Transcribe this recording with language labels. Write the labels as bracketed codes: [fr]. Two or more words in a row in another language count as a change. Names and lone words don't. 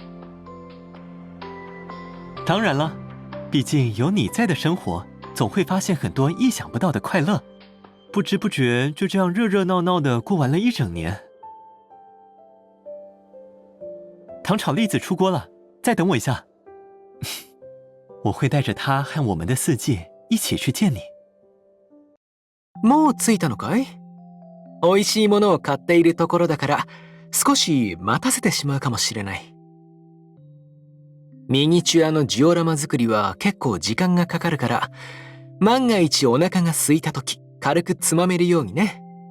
[zh] 当然了，毕竟有你在的生活，总会发现很多意想不到的快乐。不知不觉就这样热热闹闹的过完了一整年。糖炒栗子出锅了，再等我一下。我会带着它和我们的四季一起去见你。 [ja] もう着いたのかい？美味しいものを買っているところだから、少し待たせてしまうかもしれない。ミニチュアのジオラマ作りは結構時間がかかるから、万が一お腹が空いた時、軽くつまめるようにね。